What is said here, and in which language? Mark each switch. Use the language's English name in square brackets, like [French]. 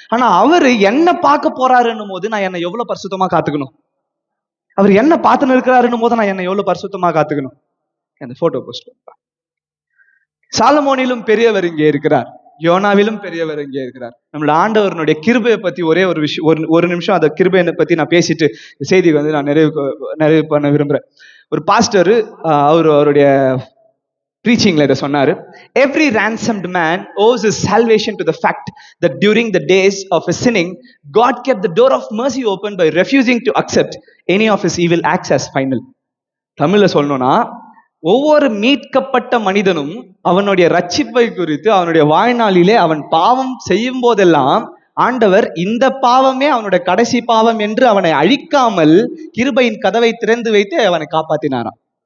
[Tamil] ஆனா அவரு என்ன பார்க்க போறாருன்னும் போது நான் என்னை எவ்வளவு பரிசுத்தமா காத்துக்கணும், அவர் என்ன பார்த்துன்னு இருக்கிறாருன்னும் போது நான் என்னை எவ்வளவு பரிசுத்தமா காத்துக்கணும். அந்த போட்டோ போஸ்ட், சாலமோனிலும் பெரியவர் இங்கே இருக்கிறார், யோனாவிலும் பெரியவர் இங்கே இருக்கிறார். நம்மளோட ஆண்டவருடைய கிருபையை பத்தி ஒரே ஒரு விஷயம், ஒரு நிமிஷம் அந்த கிருபையை பத்தி நான் பேசிட்டு செய்தி வந்து நான் நிறைவு பண்ண விரும்புறேன். ஒரு பாஸ்டர் அவருடைய preaching இதை சொன்னாரு, [English] every ransomed man owes his salvation to the fact that during the days of his sinning God kept the door of mercy open by refusing to accept any of his evil acts as final. [Tamil] தமிழ்ல சொல்லணும்னா, ஒவ்வொரு மீட்கப்பட்ட மனிதனும் அவனுடைய ரட்சிப்பை குறித்து அவனுடைய வாழ்நாளிலே அவன் பாவம் செய்யும் போதெல்லாம் ஆண்டவர் இந்த பாவமே அவனுடைய கடைசி பாவம் என்று அவனை அழிக்காமல் கிருபையின் கதவை திறந்து வைத்து அவனை காப்பாத்தினாராம்.